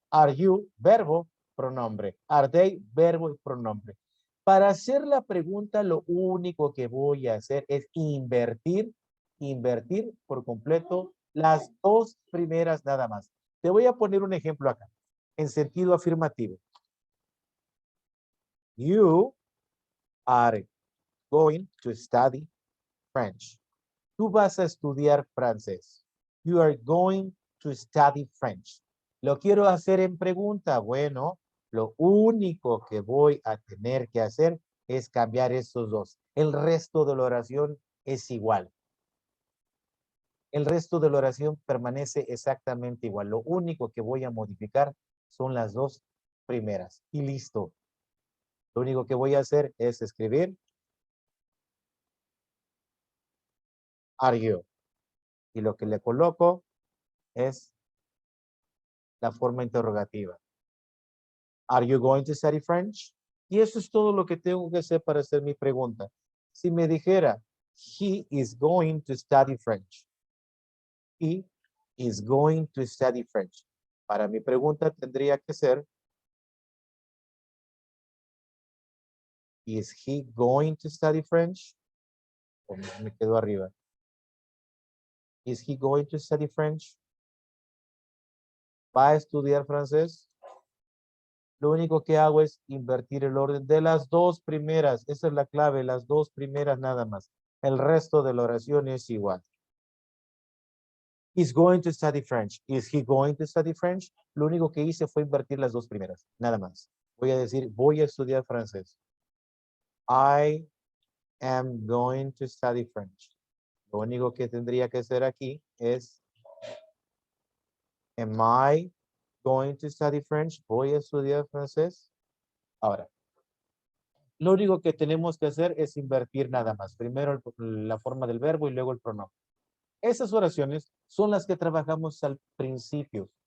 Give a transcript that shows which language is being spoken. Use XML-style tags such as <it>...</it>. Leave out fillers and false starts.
<en>Are you?</en> <es>Verbo, pronombre.</es> <en>Are they?</en> <es>Verbo y pronombre. Para hacer la pregunta, lo único que voy a hacer es invertir por completo las dos primeras nada más. Te voy a poner un ejemplo acá, en sentido afirmativo.</es> <en>You are going to study French.</en> <es>Tú vas a estudiar francés.</es> <en>You are going to study French.</en> <es>Lo quiero hacer en pregunta. Bueno, lo único que voy a tener que hacer es cambiar estos dos. El resto de la oración es igual. El resto de la oración permanece exactamente igual. Lo único que voy a modificar son las dos primeras. Y listo. Lo único que voy a hacer es escribir</es> <en>are you.</en> <es>Y lo que le coloco es la forma interrogativa.</es> <en>Are you going to study French?</en> <es>Y eso es todo lo que tengo que hacer para hacer mi pregunta. Si me dijera,</es> <en>he is going to study French. He is going to study French.</en> <es>Para mi pregunta tendría que ser,</es> <en>is he going to study French?</en> <es>O me quedo arriba.</es> <en>Is he going to study French?</en> <es>¿Va a estudiar francés? Lo único que hago es invertir el orden de las dos primeras. Esa es la clave, las dos primeras nada más. El resto de la oración es igual.</es> <en>He's going to study French. Is he going to study French?</en> <es>Lo único que hice fue invertir las dos primeras, nada más. Voy a decir, voy a estudiar francés.</es> <en>I am going to study French.</en> <es>Lo único que tendría que hacer aquí es,</es> <en>am I going to study French?</en> <es>Voy a estudiar francés. Ahora, lo único que tenemos que hacer es invertir nada más. Primero la forma del verbo y luego el pronombre. Esas oraciones son las que trabajamos al principio.</es>